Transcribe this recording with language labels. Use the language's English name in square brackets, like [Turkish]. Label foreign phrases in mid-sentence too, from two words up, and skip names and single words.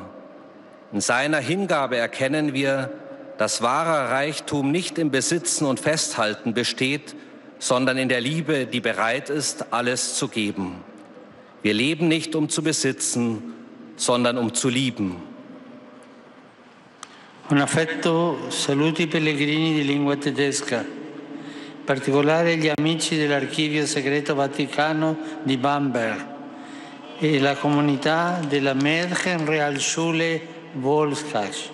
[German] In seiner Hingabe erkennen wir, dass wahrer Reichtum nicht im Besitzen und Festhalten besteht, sondern in der Liebe, die bereit ist, alles zu geben. Wir leben nicht, um zu besitzen, sondern um zu lieben. [Italian] Un affetto saluti i pellegrini di lingua tedesca, in particolare gli amici dell'Archivio Segreto Vaticano di Bamberg e la comunità della Märchenrealschule Wolfgang.